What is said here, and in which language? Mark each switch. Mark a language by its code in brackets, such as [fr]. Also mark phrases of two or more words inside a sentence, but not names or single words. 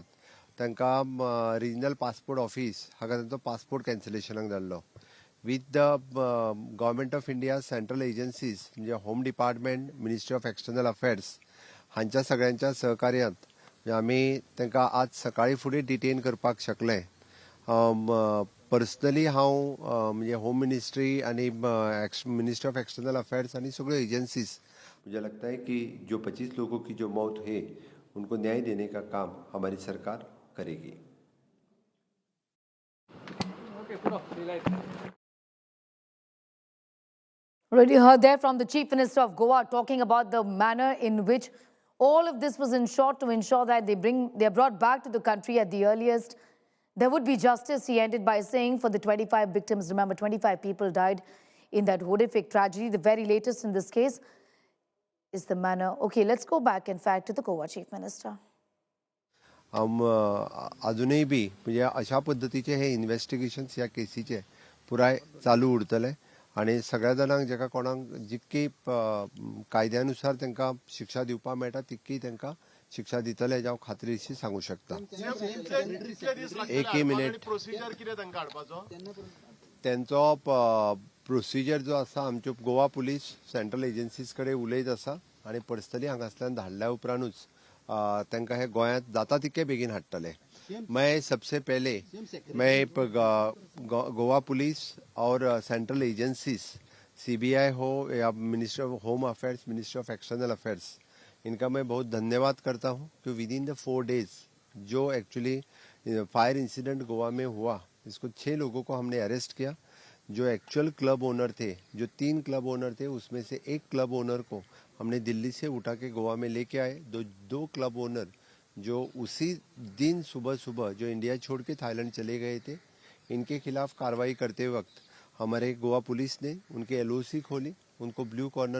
[kok] तांकां [en] regional passport office [kok] हाका तांचो पासपोर्ट कॅन्सलेशनाक धाडलो [en] with the government of India central agencies [kok] म्हणजे [en] home department ministry of external affairs [kok] हांच्या सगळ्यांच्या सहकार्यांत आमी तांकां आज सकाळी फुडें डिटेन करपाक शकले पर्सनली हांव म्हणजे [en] home ministry [kok] आनी [en] ministry of external affairs [kok] आनी सगळ्यो एजन्सीज [hi] मुझे लगता है कि जो 25 लोगों की जो मौत है उनको न्याय देने का काम हमारी सरकार करेगी [en] Already heard there from the Chief Minister of Goa talking about the manner in which all of this was ensured to ensure that they're brought back to the country at the earliest. There would be justice, he ended by saying, for the 25 victims. Remember, 25 people died in that horrific tragedy. The very latest in this case is the manner. Okay, let's go back, in fact, to the Goa Chief Minister. [kok] अजूनही बी म्हणजे अशा पद्धतीचे हे इन्व्हेस्टिगेशन्स ह्या केसीचे पुराय चालू उरतले आणि सगळ्या जाणांक जेका कोणाक जितकी कायद्यानुसार तांकां शिक्षा दिवपाक मेळटा तितकी तांकां शिक्षा दितले हांव खात्रीशीर सांगू शकता एकही मिनिट त्यांचो प्रोसिजर जो आसा आमच्यो गोवा पुलीस [en] central agencies [kok] कडेन उलयत आसा आनी पर्सनली हांगासल्यान धाडल्या उपरांतूच तांकां हे गोंयांत जाता तितके बेगीन हाडटले [hi] मैं सबसे पहले मैं गोवा पुलिस और [en] central agencies [hi] सीबीआई हो या [en] ministry of home affairs ministry of external affairs [hi] इनका मैं बहुत धन्यवाद करता हूं कि [en] within the 4 days [hi] जो [en] actually fire incident [hi] गोवा में हुआ इसको 6 लोगों को हमने अरेस्ट किया जो [en] actual club owner [hi] थे जो 3 [en] club owner [hi] थे उसमें से एक [en] club owner [hi] को हमने दिल्ली से उठा के गोवा में लेके आए दो [en] club owner [hi] जो उसी दिन सुबह जो इंडिया छोड़ के थाईलैंड चले गए थे इनके खिलाफ कार्रवाई करते वक्त हमारे गोवा पुलिस ने उनके एलओसी खोली उनको [en] blue corner